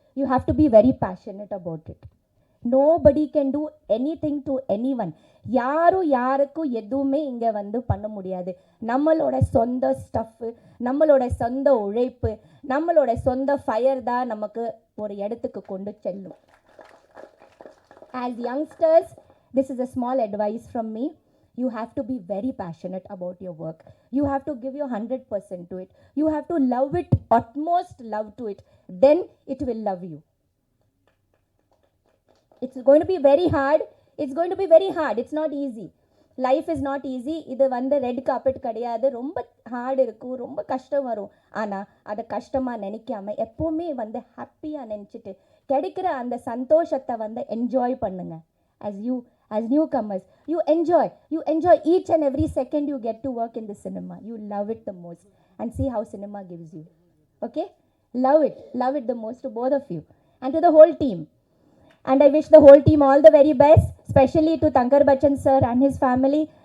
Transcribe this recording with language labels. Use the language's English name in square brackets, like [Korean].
[English] You have to be very passionate about it. Nobody can do anything to anyone. [Tamil] யாருக்கும் எதுவுமே இங்கே வந்து பண்ண முடியாது. நம்மளோட சொந்த ஸ்டஃப்பு, நம்மளோட சொந்த உழைப்பு, நம்மளோட சொந்த ஃபயர் தான் நமக்கு ஒரு இடத்துக்கு கொண்டு செல்லும். [English] As youngsters, this is a small advice from me. You have to be very passionate about your work. You have to give your 100% to it. You have to love it, utmost love to it. Then it will love you. It's going to be very hard. It's going to be very hard. It's not easy. Life is not easy. [Tamil] இது வந்து red carpet கிடையாது. ரொம்ப heart இருக்கும், ரொம்ப கஷ்டம் வரும். ஆனால் அதை கஷ்டமாக நினைக்காம எப்போவுமே வந்து ஹாப்பியாக நினச்சிட்டு கிடைக்கிற அந்த சந்தோஷத்தை வந்து என்ஜாய் பண்ணுங்க. [English] As newcomers, you enjoy each and every second you get to work in the cinema. You love it the most. and see how cinema gives you. Okay? Love it the most to both of you and to the whole team. And I wish the whole team all the very best, especially to Tankar Bachchan sir and his family.